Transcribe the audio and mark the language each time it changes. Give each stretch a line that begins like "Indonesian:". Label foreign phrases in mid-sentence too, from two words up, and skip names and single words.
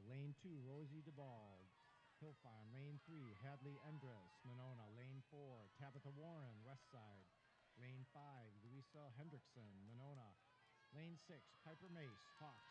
English: Lane 2, Rosie DeBald, Hill Farm. Lane 3, Hadley Endres, Monona. Lane 4, Tabitha Warren, Westside. Lane 5, Louisa Hendrickson, Monona. Lane 6, Piper Mace, Hawks.